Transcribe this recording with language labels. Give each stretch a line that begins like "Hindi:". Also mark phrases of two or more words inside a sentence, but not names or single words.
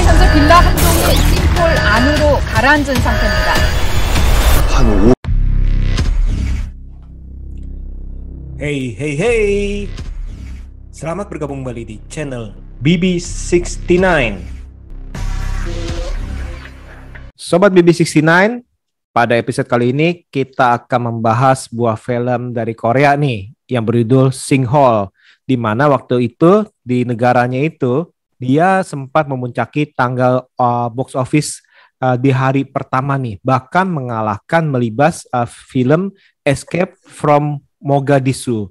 Korean: 빌라 한 동이 싱크홀 안으로 가라앉은 상태입니다.
English: Hey, hey, hey.
Indonesian: Selamat bergabung kembali di channel BB69. Sobat BB69, pada episode kali ini kita akan membahas sebuah film dari Korea nih yang berjudul Sinkhole, di mana waktu itu di negaranya itu dia sempat memuncaki tanggal
English: box office
Indonesian: di hari pertama nih, bahkan mengalahkan Melibas film Escape from Mogadishu.